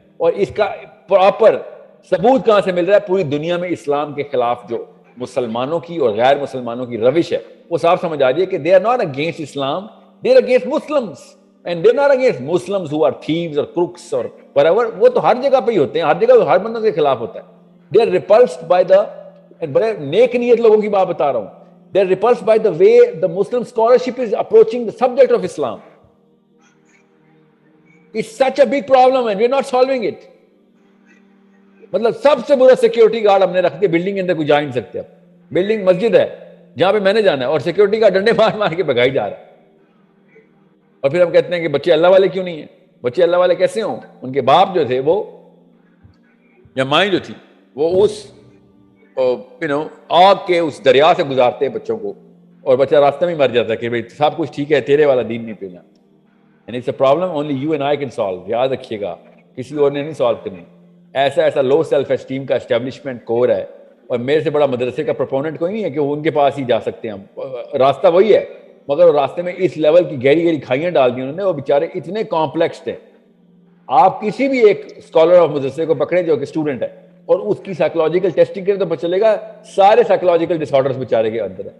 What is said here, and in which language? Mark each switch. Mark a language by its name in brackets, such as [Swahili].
[Urdu] اور اس کا پراپر ثبوت کہاں سے مل رہا ہے؟ پوری دنیا میں اسلام کے خلاف جو مسلمانوں کی اور غیر مسلمانوں کی روش ہے وہ صاف سمجھ آ رہی ہے کہ [English] they are not against Islam, they are against Muslims, and they are not against Muslims who are thieves or crooks or whatever. [Urdu] وہ تو ہر جگہ پہ ہی ہوتے ہیں, ہر جگہ ہر بندوں کے خلاف ہوتا ہے. [English] they are repulsed by the, [Urdu] بڑے نیک نیت لوگوں کی بات بتا رہا ہوں, [English] they are repulsed by the way the Muslim scholarship is approaching the subject of Islam. It's such a big problem and we are not solving it. [Urdu] مطلب سب سے برا سیکیورٹی گارڈ ہم نے رکھ دیا, بلڈنگ کے اندر کوئی جا نہیں سکتے. اب بلڈنگ مسجد ہے جہاں پہ میں نے جانا ہے, اور سیکیورٹی گارڈ ڈنڈے مار مار کے بھگائی جا رہا ہے. اور پھر ہم کہتے ہیں کہ بچے اللہ والے کیوں نہیں ہیں. بچے اللہ والے کیسے ہوں؟ ان کے باپ جو تھے وہ یا مائیں جو تھی وہ اس آگ کے اس دریا سے گزارتے ہیں بچوں کو, اور بچہ راستہ میں مر جاتا ہے کہ بھائی سب کچھ ٹھیک ہے, تیرے والا دین نہیں پینا. [English] And it's a problem only you and I can solve. [Urdu] یاد رکھیے گا, کسی اور نے نہیں سالو کرنی. ایسا لو سیلف اسٹیم کا اسٹیبلشمنٹ کور ہے, اور میرے سے بڑا مدرسے کا پروپوننٹ کوئی نہیں ہے کہ وہ ان کے پاس ہی جا سکتے ہیں. ہم راستہ وہی ہے, مگر راستے میں اس لیول کی گہری کھائیاں ڈال دی انہوں نے, وہ بیچارے اتنے کمپلیکس تھے. آپ کسی بھی ایک اسکالر آف مدرسے کو پکڑے جو کہ اسٹوڈنٹ ہے اور اس کی سائیکولوجیکل ٹیسٹنگ کرے تو پتہ چلے گا سارے سائیکولوجیکل ڈس آرڈرز بیچارے کے اندر ہے.